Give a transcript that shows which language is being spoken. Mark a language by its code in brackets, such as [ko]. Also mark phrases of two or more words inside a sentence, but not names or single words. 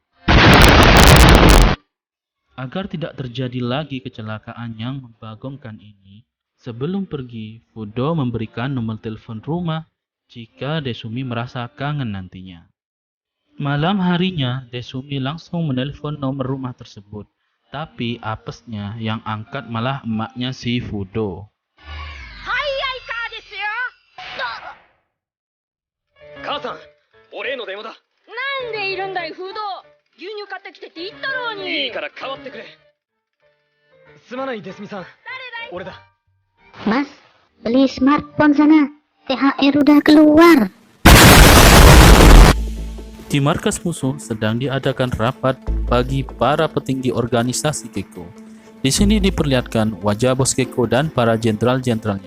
[id] Agar tidak terjadi lagi kecelakaan yang membagongkan ini, sebelum pergi, Fudo memberikan nomor telepon rumah jika Desumi merasa kangen nantinya. Malam harinya, Desumi langsung menelpon nomor rumah tersebut, tapi apesnya yang angkat malah emaknya si Fudo. [ja] はい、アイカですよ. 母さん、お礼の電話だ。なんでいるんだい、フード。牛乳買ってきてって言ったろうに。いいから代わってくれ。すまないデスミさん。俺だ。 [id] Mas, beli smartphone sana. THR udah keluar. Di markas musuh sedang diadakan rapat bagi para petinggi organisasi Gekko. Di sini diperlihatkan wajah bos Gekko dan para jenderal-jenderalnya.